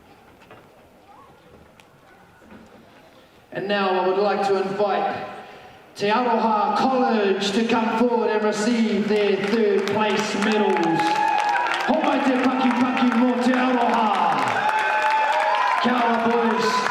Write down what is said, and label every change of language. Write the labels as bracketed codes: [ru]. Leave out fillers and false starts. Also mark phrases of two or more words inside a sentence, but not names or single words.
[en] And now I would like to invite Te Aroha College to come forward and receive their third place medals. [mi] Homai te paki paki mo Te Aroha. Kia ora, boys.